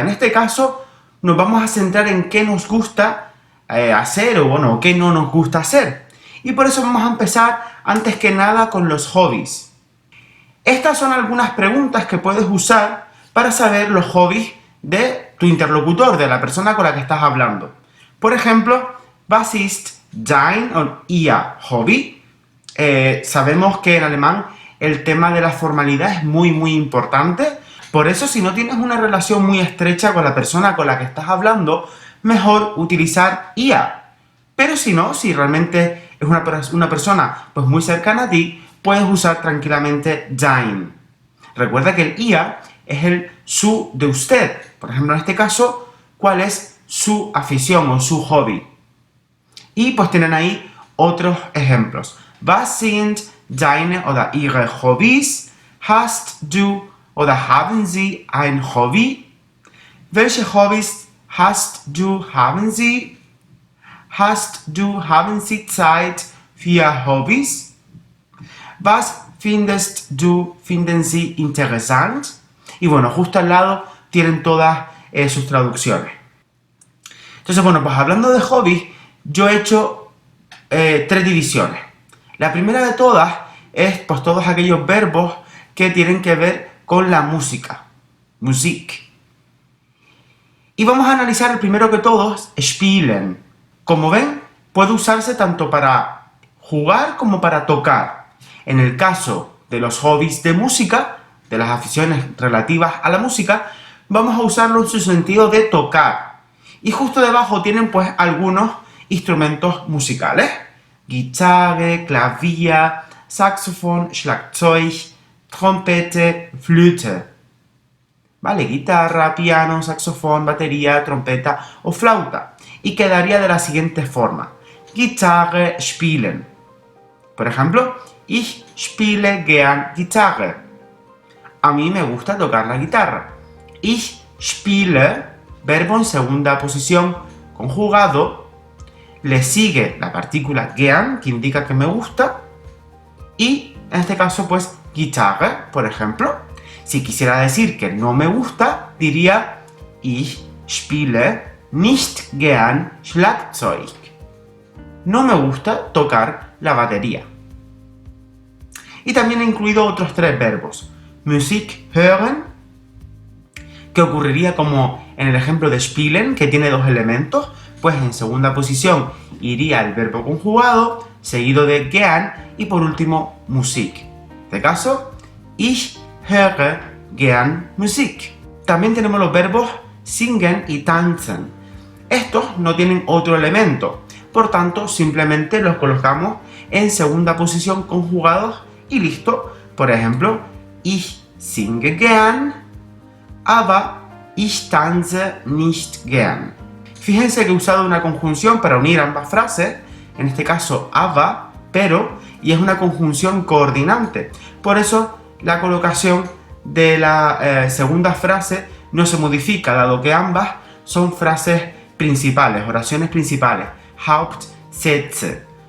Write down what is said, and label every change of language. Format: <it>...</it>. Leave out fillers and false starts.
<es>En este caso nos vamos a centrar en qué nos gusta hacer o qué no nos gusta hacer. Y por eso vamos a empezar antes que nada con los hobbies. Estas son algunas preguntas que puedes usar para saber los hobbies de tu interlocutor, de la persona con la que estás hablando. Por ejemplo,</es> <de>was ist dein und ihr Hobby?</de> <es>Sabemos que en alemán el tema de la formalidad es muy importante. Por eso, si no tienes una relación muy estrecha con la persona con la que estás hablando, mejor utilizar ihr. Pero si no, si realmente es una persona pues muy cercana a ti, puedes usar tranquilamente dein. Recuerda que el ihr es el su de usted. Por ejemplo, en este caso, ¿cuál es su afición o su hobby? Y pues tienen ahí otros ejemplos.</es> <de>Was sind deine oder ihre Hobbys? Hast du oder haben Sie ein Hobby? Welche Hobbys haben Sie? Haben Sie Zeit für Hobbys? Was finden Sie interessant?</de> <es>Y bueno, justo al lado tienen todas sus traducciones. Entonces, bueno, pues hablando de hobbies, yo he hecho 3 divisiones. La primera de todas es pues todos aquellos verbos que tienen que ver con la música. Musik. Y vamos a analizar el primero que todos, spielen. Como ven, puede usarse tanto para jugar como para tocar. En el caso de los hobbies de música, de las aficiones relativas a la música, vamos a usarlo en su sentido de tocar. Y justo debajo tienen pues algunos instrumentos musicales.</es> <de>Gitarre, Klavier, Saxophon, Schlagzeug, trompete, Flöte.</de> <es>¿Vale? Guitarra, piano, saxofón, batería, trompeta o flauta. Y quedaría de la siguiente forma.</es> <de>Gitarre spielen.</de> <es>Por ejemplo,</es> <de>ich spiele gern Gitarre.</de> <es>A mí me gusta tocar la guitarra.</es> <de>Ich spiele,</de> <es>verbo en segunda posición conjugado, le sigue la partícula gern, que indica que me gusta, y en este caso pues Gitarre, por ejemplo. Si quisiera decir que no me gusta, diría</es> <de>ich spiele nicht gern Schlagzeug.</de> <es>No me gusta tocar la batería. Y también he incluido otros 3 verbos. Musik hören, que ocurriría como en el ejemplo de spielen, que tiene 2 elementos, pues en segunda posición iría el verbo conjugado, seguido de gern, y por último Musik. En este caso,</es> <de>ich höre gern Musik.</de> <es>También tenemos los verbos singen y tanzen. Estos no tienen otro elemento, por tanto simplemente los colocamos en segunda posición conjugados y listo. Por ejemplo,</es> <de>ich singe gern, aber ich tanze nicht gern.</de> <es>Fíjense que he usado una conjunción para unir ambas frases, en este caso aber, pero, y es una conjunción coordinante. Por eso la colocación de la segunda frase no se modifica, dado que ambas son frases principales, oraciones principales, Hauptsätze.</es>